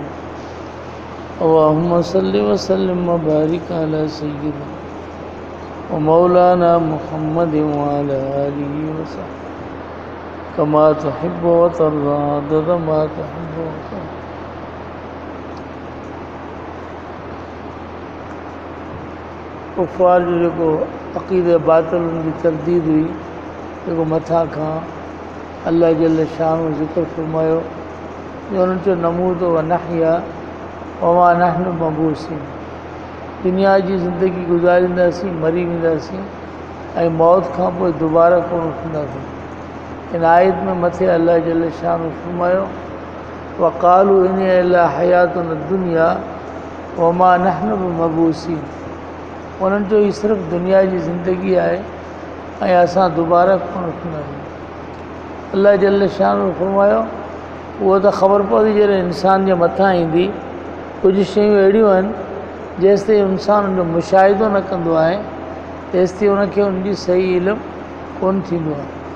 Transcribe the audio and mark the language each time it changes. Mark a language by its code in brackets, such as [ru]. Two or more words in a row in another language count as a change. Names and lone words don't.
[ar] اللهم صل وسلم وبارك على سيدنا ومولانا محمد وعلى آله وصحبه كما تحب وترضى عدد ما تحب وترضى. [sd] कुफ़ार जो जेको अक़ीदे बातिल जी तरदीद हुई, जेको मथां खां अल्लाह जल शान ज़िक्र फरमायो जो उन्हनि चयो [ar] نموت ونحيا وما نحن بمبعوثين, [sd] दुनिया जी ज़िंदगी गुज़ारींदासीं, मरी वेंदासीं ऐं मौत खां पोइ दुबारा कोन उथंदासीं। इन आयत में मथे अल्लाह जल शान फरमायो [ar] وقالوا إن إلا حياتنا الدنيا وما نحن بمبعوثين, [sd] उन्हनि चयो ही सिर्फ़ु दुनिया जी ज़िंदगी आहे ऐं असां दुबारा कोन उथंदासीं। अल्लाह जल शान फरमायो उहो त ख़बर पवंदी जॾहिं इंसान जे मथां ईंदी। कुझु शयूं अहिड़ियूं आहिनि जेसि ताईं इंसान उनजो मुशाहिदो न कंदो आहे तेसि ताईं उनखे उनजी सही इल्मु कोन थींदो आहे।